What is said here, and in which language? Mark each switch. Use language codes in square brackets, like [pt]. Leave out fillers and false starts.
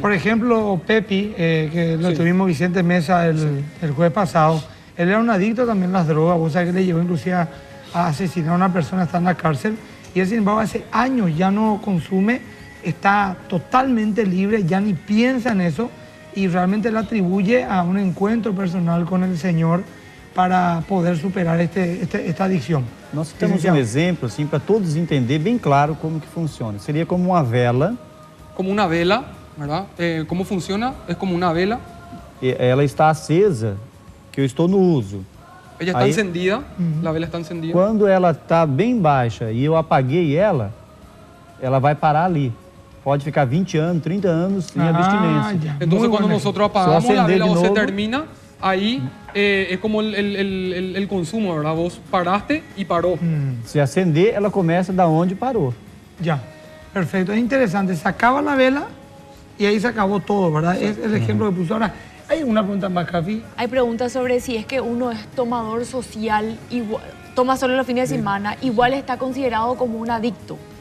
[es] Por ejemplo, Pepi, que lo tuvimos Vicente Mesa el jueves pasado, él era un adicto también a las drogas, vos sabés que le llevó inclusive a asesinar a una persona, está en la cárcel, y él, sin embargo, hace años ya no consume, está totalmente libre, ya ni piensa en eso, y realmente le atribuye a un encuentro personal con el Señor para poder superar esta adicción. [pt] Nós temos um exemplo, assim, para todos entender bem claro como que funciona. Seria como uma vela. [es] Como una vela, ¿verdad? ¿Cómo funciona? Es como una vela. [pt] Ela está acesa, que eu estou no uso. [es] Ella está encendida, la vela está encendida. [pt] Quando ela está bem baixa e eu apaguei ela vai parar ali. Pode ficar 20 anos, 30 anos sem abstinência. [es] Entonces, cuando nosotros apagamos la vela o se termina, ahí es como el consumo, ¿verdad? Vos paraste y paró. [pt] Se acender, ela começa da onde parou. [es] Ya, perfecto. Es interesante. Se acaba la vela y ahí se acabó todo, ¿verdad? Es el ejemplo que puso. Ahora, ¿hay una pregunta más, Cafi? Hay preguntas sobre si es que uno es tomador social, igual, toma solo los fines de semana, igual está considerado como un adicto.